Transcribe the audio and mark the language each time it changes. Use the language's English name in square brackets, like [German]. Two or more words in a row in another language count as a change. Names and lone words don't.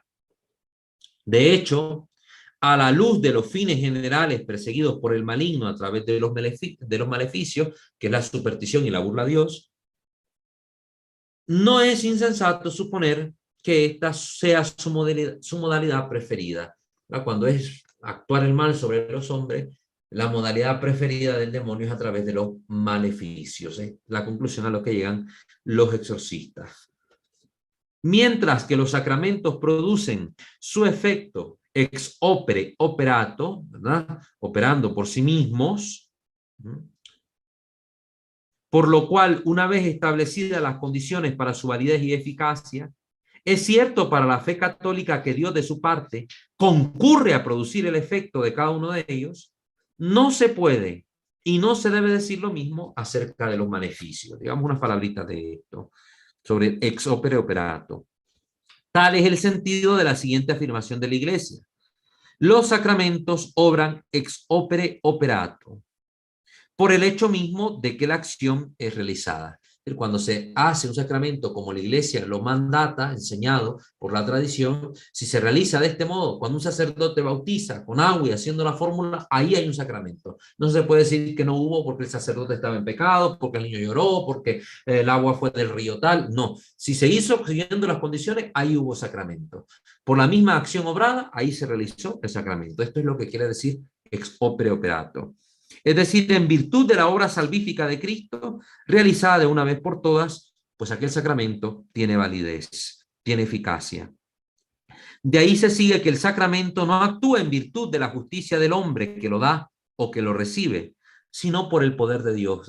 [Spanish] De hecho, a la luz de los fines generales perseguidos por el maligno a través de los maleficios, que es la superstición y la burla a Dios, no es insensato suponer que esta sea su modalidad preferida. Cuando es actuar el mal sobre los hombres, la modalidad preferida del demonio es a través de los maleficios. La conclusión a lo que llegan los exorcistas. Mientras que los sacramentos producen su efecto [Latin] ex opere operato, [Spanish] ¿verdad? Operando por sí mismos, por lo cual, una vez establecidas las condiciones para su validez y eficacia, es cierto para la fe católica que Dios de su parte concurre a producir el efecto de cada uno de ellos. No se puede y no se debe decir lo mismo acerca de los maleficios. Digamos unas palabritas de esto, sobre [Latin] ex opere operato. [Spanish] Tal es el sentido de la siguiente afirmación de la Iglesia. Los sacramentos obran [Latin] ex opere operato, [Spanish] por el hecho mismo de que la acción es realizada. Cuando se hace un sacramento como la Iglesia lo mandata, enseñado por la tradición, si se realiza de este modo, cuando un sacerdote bautiza con agua y haciendo la fórmula, ahí hay un sacramento. No se puede decir que no hubo porque el sacerdote estaba en pecado, porque el niño lloró, porque el agua fue del río tal. No, si se hizo siguiendo las condiciones, ahí hubo sacramento. Por la misma acción obrada, ahí se realizó el sacramento. Esto es lo que quiere decir [Latin] ex opere operato. [Spanish] Es decir, en virtud de la obra salvífica de Cristo, realizada de una vez por todas, pues aquel sacramento tiene validez, tiene eficacia. De ahí se sigue que el sacramento no actúa en virtud de la justicia del hombre que lo da o que lo recibe, sino por el poder de Dios.